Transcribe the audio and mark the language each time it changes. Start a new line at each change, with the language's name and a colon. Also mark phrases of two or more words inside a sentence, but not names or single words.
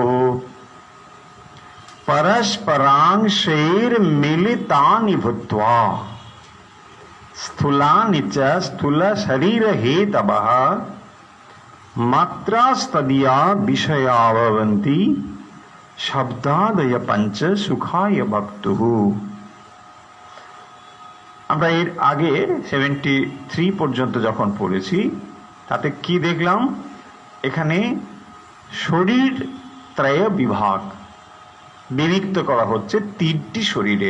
Sanskrit: परस्परांशैर्मिलितानि भूत्वा स्थूलानि च स्थूलशरीरहेतवः मात्रास्तदीया विषया भवन्ति शब्दादय पंच सुखाय भक्तुः।
Bangla: আমরা এর আগে 73 পর্যন্ত যখন পড়েছি, তাতে কি দেখলাম? এখানে শরীর ত্রয় বিভাগ বিভক্ত করা হচ্ছে তিনটি শরীরের।